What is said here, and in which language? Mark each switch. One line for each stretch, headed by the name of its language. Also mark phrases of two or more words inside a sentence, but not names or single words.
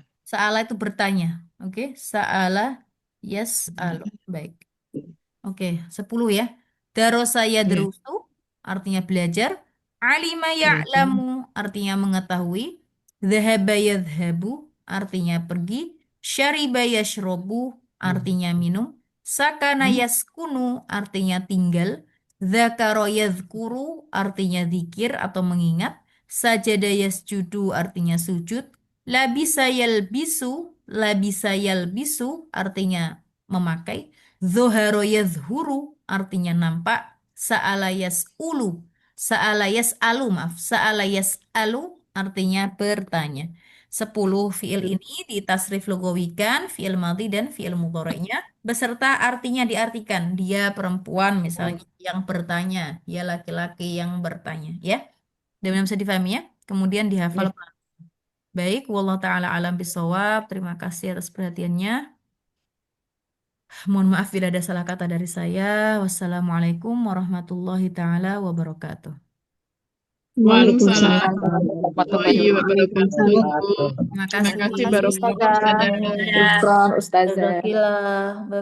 Indonesian: Sa'ala itu bertanya. Oke.
Arabic: سأل يسأل.
Indonesian: Baik. Oke. 10 ya.
Arabic: درس يدرس.
Indonesian: Artinya belajar.
Arabic: علم يعلم.
Indonesian: Artinya mengetahui.
Arabic: ذهب يذهب.
Indonesian: Artinya pergi.
Arabic: شرب يشرب.
Indonesian: Artinya minum.
Arabic: سكن يسكن.
Indonesian: Artinya tinggal.
Arabic: ذكر يذكر.
Indonesian: Artinya zikir atau mengingat.
Arabic: سجد يسجد.
Indonesian: Artinya sujud.
Arabic: لبس يلبس. لبس يلبس.
Indonesian: Artinya memakai.
Arabic: ظهر يظهر.
Indonesian: Artinya nampak.
Arabic: سأل يسأل. سأل يسأل. Maaf. سأل يسأل.
Indonesian: Artinya bertanya. 10 fiil ini ditasrif lugawikan,
Arabic: فعل ماض
Indonesian: dan fiil mudhari'nya beserta artinya diartikan. Dia perempuan misalnya yang bertanya, dia laki-laki yang bertanya, ya. Dan bisa difahami ya. Kemudian dihafal. Baik,
Arabic: والله تعالى أعلم بالصواب.
Indonesian: Terima kasih atas perhatiannya. Mohon maaf bila ada salah kata dari saya.
Arabic: والسلام عليكم ورحمة الله تعالى وبركاته. Waalaikumsalam warahmatullahi ورحمة الله وبركاته.
Indonesian: Terima Terima kasih. kasih Barokallahu Ustazah.
Arabic: Syukran, Ustazah. Jazakillah.